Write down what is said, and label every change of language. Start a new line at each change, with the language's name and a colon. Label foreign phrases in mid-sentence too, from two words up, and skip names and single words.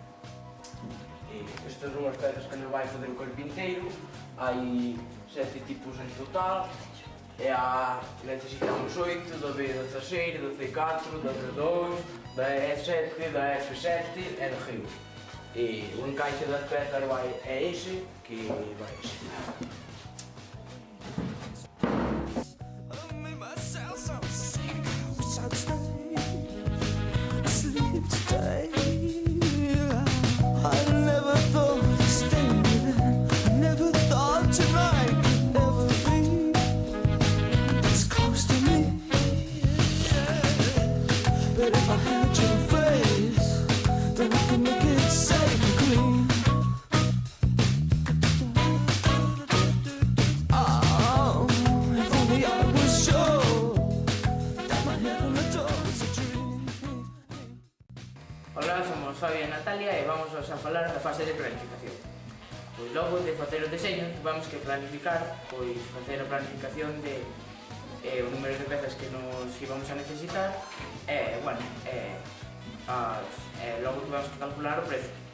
Galician: Estas son as pezas que nos vai fazer o carpinteiro, hai 7 tipos en total, e necesitamos 8 da B16, da C4, da D2, da E7, da F7 e da Rio. E o encaixe das pezas é ese, que vai ese.
English: I made myself so sick. Wish I'd stay asleep today. I never thought of staying there. I never thought tonight could ever be this close to me. But if I had your face, then I could make it safe and clean. Oh, if only I was sure that my head on the door was a dream.
Galician: Hola, somos Fabio e Natalia e vamos a falar da fase de planificación. Pois logo de facer o deseño, vamos que planificar, pois facer a planificación de o número de pezas que nos íbamos a necesitar e, bueno, logo que vamos a calcular o prezo.